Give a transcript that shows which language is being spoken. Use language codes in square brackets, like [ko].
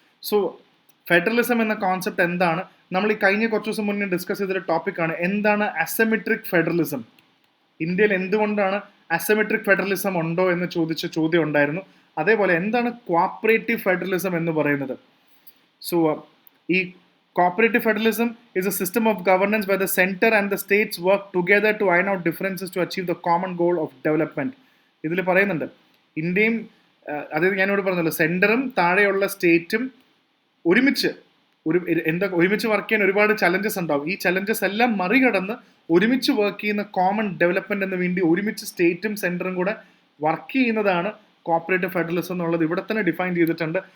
[ml] So federalism എന്ന concept എന്താണ്, നമ്മൾ ഈ കഴിഞ്ഞ കുറച്ച് ദിവസം മുന്നേ ഡിസ്കസ് ചെയ്തൊരു ടോപ്പിക്കാണ്. എന്താണ് അസിമെട്രിക് ഫെഡറലിസം, ഇന്ത്യയിൽ എന്തുകൊണ്ടാണ് അസിമെട്രിക് ഫെഡറലിസം ഉണ്ടോ എന്ന് ചോദിച്ച ചോദ്യം ഉണ്ടായിരുന്നു. അതേപോലെ എന്താണ് കോപ്പറേറ്റീവ് ഫെഡറലിസം എന്ന് പറയുന്നത്. സോ ഈ [en] Cooperative federalism is a system of governance where the center and the states work together to iron out differences to achieve the common goal of development. [ml] ഇതിൽ പറയുന്നുണ്ട് ഇന്ത്യയും അതായത് ഞാനിവിടെ പറഞ്ഞല്ലോ സെൻറ്ററും താഴെയുള്ള സ്റ്റേറ്റും ഒരുമിച്ച് ഒരുമിച്ച് വർക്ക് ചെയ്യാൻ ഒരുപാട് ചലഞ്ചസ് ഉണ്ടാവും. ഈ ചലഞ്ചസ് എല്ലാം മറികടന്ന് ഒരുമിച്ച് വർക്ക് ചെയ്യുന്ന കോമൺ ഡെവലപ്മെന്റിന് വേണ്ടി ഒരുമിച്ച് സ്റ്റേറ്റും സെൻറ്ററും കൂടെ വർക്ക് ചെയ്യുന്നതാണ് കോപ്പറേറ്റീവ് ഫെഡറലിസം എന്നുള്ളത് ഇവിടെ തന്നെ ഡിഫൈൻ ചെയ്തിട്ടുണ്ട്.